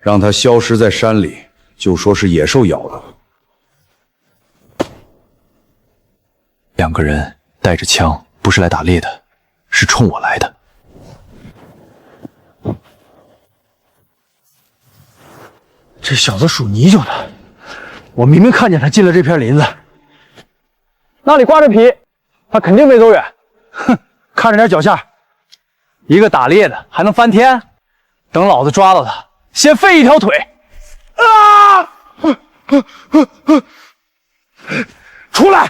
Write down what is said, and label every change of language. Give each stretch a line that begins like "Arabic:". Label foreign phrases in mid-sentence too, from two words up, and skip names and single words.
Chinese: 讓他消失在山裡，就說是野獸咬的。 2個人帶着槍，不是來打獵的，是衝我來的。這小子屬泥鰍的，我明明看見他進了這片林子。那裡掛着皮，他肯定沒走遠。哼，看着點腳下，一個打獵的還能翻天？等老子抓到他，先废一條腿！啊！出來！